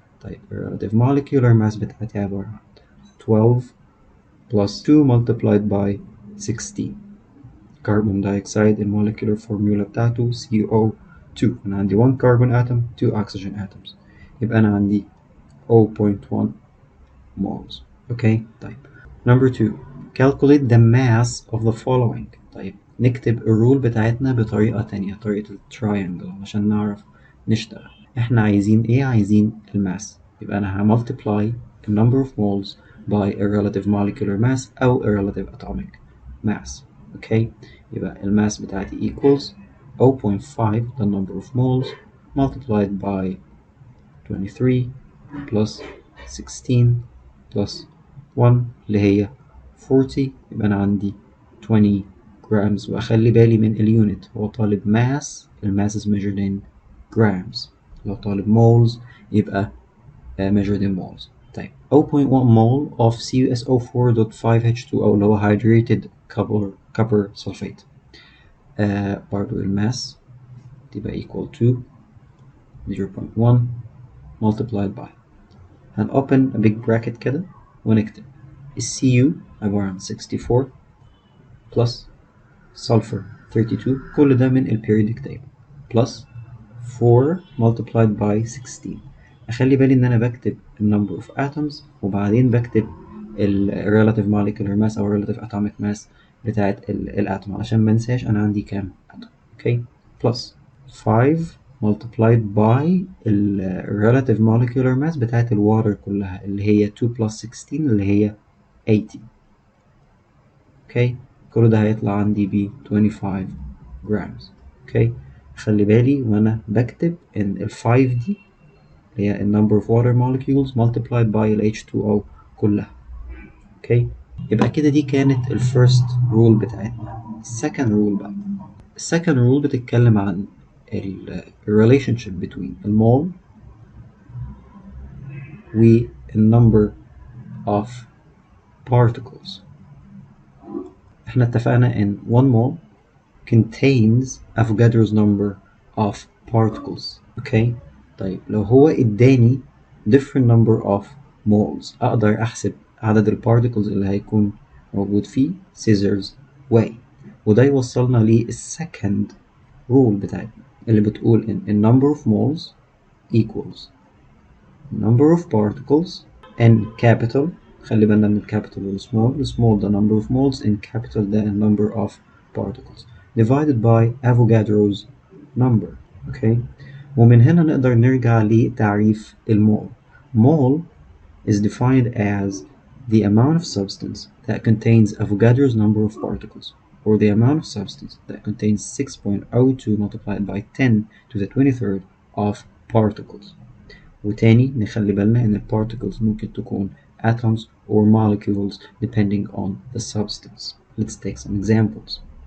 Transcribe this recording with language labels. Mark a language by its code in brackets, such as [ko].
[en] طيب relative molecular mass بتاعتي عبارة عن 12 plus 2 multiplied by 16. [ar] carbon dioxide المولكيولر فورمولا بتاعته CO2. أنا عندي 1 carbon atom 2 oxygen atoms، يبقى أنا عندي 0.1 moles. [en] Okay. طيب number 2 calculate the mass of the following. [ar] طيب نكتب الرول بتاعتنا بطريقة تانية، طريقة التراينجل عشان نعرف نشتغل. احنا عايزين ايه؟ عايزين الماس، يبقى أنا [en] همultiply the number of moles by a relative molecular mass أو a relative atomic mass. Okay. [ar] يبقى الماس بتاعتي [en] equals 0.5 the number of moles multiplied by 23 plus 16 plus 1 اللي هي 40، يبقى أنا عندي 20 grams. [ar] وأخلي بالي من اليونت، هو طالب mass، الماس is measured in grams. [en] لو طالب moles يبقى measured in moles. طيب 0.1 mole of CuSO4.5H2O اللي هو hydrated copper sulfate. برضو الماس تبقى equal to 0.1 multiplied by، هن open a big bracket كده ونكتب Cu عبارة عن 64 plus sulfur 32، [ar] كل ده من [en] periodic table plus 4 multiplied by 16. [ar] أخلي بالي إن أنا بكتب [en] number of atoms [ar] وبعدين بكتب relative molecular mass أو relative atomic mass بتاعت الاتوم عشان منساش أنا عندي كام اتوم. [en] okay. plus 5 multiplied by relative molecular mass بتاعت الwater كلها اللي هي 2 plus 16 اللي هي 80. okay. [ar] كل ده هيطلع عندي ب 25 grams. okay. خلي بالي وانا بكتب ان ال 5 دي اللي هي [en] number of water molecules multiplied by [ar] ال H2O كلها. okay. يبقى كده دي كانت ال first rule بتاعتنا. [en] second rule بقى، second rule بتتكلم عن ال relationship between المول و number of particles. احنا اتفقنا ان 1 mole contains Avogadro's number of particles. okay. [ar] طيب لو هو اداني different number of moles اقدر احسب عدد البارتيكلز اللي هيكون موجود فيه scissors way، وده يوصلنا للسكند rule بتاعتنا اللي بتقول ان [en] the number of moles equals number of particles n capital. [ar] خلي بالنا من الكابيتال والسمول. [en] السمول ده number of moles in capital ده number of particles divided by Avogadro's number. okay. [ar] ومن هنا نقدر نرجع لتعريف المول. [en] mole is defined as the amount of substance that contains Avogadro's number of particles, or the amount of substance that contains 6.02 multiplied by 10 to the 23rd of particles. [ar] وتاني نخلي بالنا إن [en] particles ممكن تكون atoms or molecules depending on the substance. Let's take some examples.